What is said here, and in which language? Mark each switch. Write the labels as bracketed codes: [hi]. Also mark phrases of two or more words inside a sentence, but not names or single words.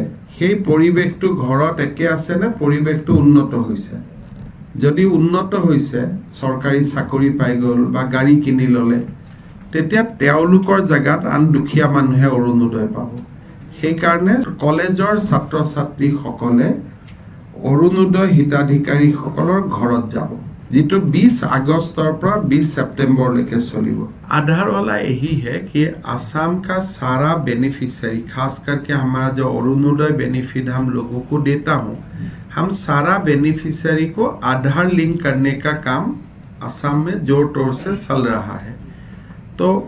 [as] সেই পৰিৱেশটো ঘৰত একে আছে নে পৰিৱেশটো উন্নত হৈছে যদি উন্নত হৈছে চৰকাৰী চাকৰি পাই গ'ল বা গাড়ী কিনি ল'লে তেতিয়া তেওঁলোকৰ জাগাত আন দুখীয়া মানুহে অৰুণোদয় পাব সেইকাৰণে কলেজৰ ছাত্ৰ ছাত্ৰীসকলে অৰুণোদয় হিতাধিকাৰীসকলৰ ঘৰত [hi] যাব जितो 20 अगस्त पर 20 सितंबर लेके चलिए आधार वाला यही है कि असम का सारा बेनिफिशियरी खास करके हमारा जो अरुणोदय बेनिफिट हम लोगों को देता हूँ हम सारा बेनिफिशियरी को आधार लिंक करने का काम असम में जोर तोड़ से चल रहा है तो